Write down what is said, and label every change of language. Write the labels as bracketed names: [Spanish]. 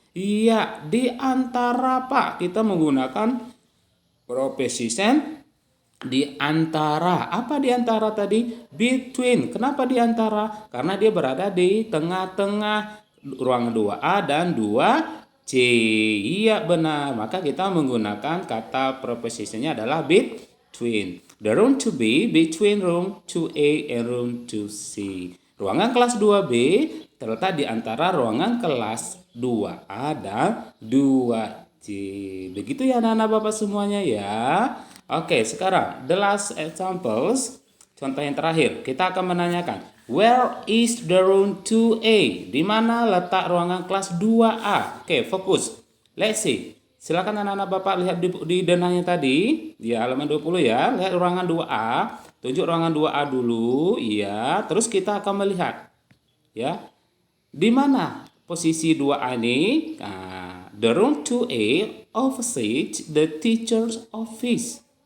[Indonesian] Iya, di antara Pak. Kita menggunakan preposition di antara. Apa di antara tadi? Between. Kenapa di antara? Karena dia berada di tengah-tengah ruangan 2A dan 2C. Iya benar. Maka kita menggunakan kata prepositionnya adalah between. [English] The room to be between room 2A and room 2C. [Indonesian] Ruangan kelas 2B terletak di antara ruangan kelas 2A dan 2C. Begitu ya anak-anak Bapak semuanya ya. Oke, sekarang [English] the last examples. [Indonesian] Contoh yang terakhir, kita akan menanyakan [English] where is the room 2A? [Indonesian] Di mana letak ruangan kelas 2A? Oke, fokus. [English] Let's see. [Indonesian] Silakan anak-anak Bapak lihat di denahnya tadi, di halaman 20 ya. Lihat ruangan 2A. Tunjuk ruangan 2A dulu, iya. Terus kita akan melihat, ya, di mana posisi 2A ini. [English] Nah, the room 2A opposite the teacher's office.